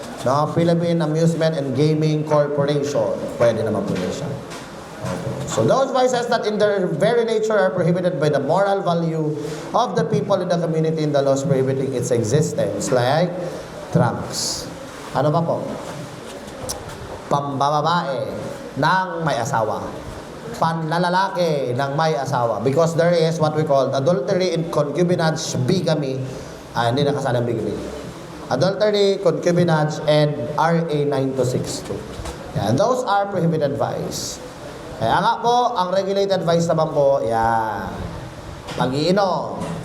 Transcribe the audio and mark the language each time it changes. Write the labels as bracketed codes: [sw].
[tl] No, Philippine Amusement and Gaming Corporation. Pwede naman po yun siya. Okay. [en] So those vices that in their very nature are prohibited by the moral value of the people in the community in the laws prohibiting its existence, like drugs. [tl] Ano pa po? Pambababae ng may asawa. Panlalalaki ng may asawa. [en] Because there is what we call adultery and concubinage, bigamy. [tl] Hindi nakasalang bigamy. Adultery, concubinage, and RA 9262. Yan, [en] those are prohibited vice. [tl] Kaya nga po, ang regulated vice naman po, yan, pag-iinom.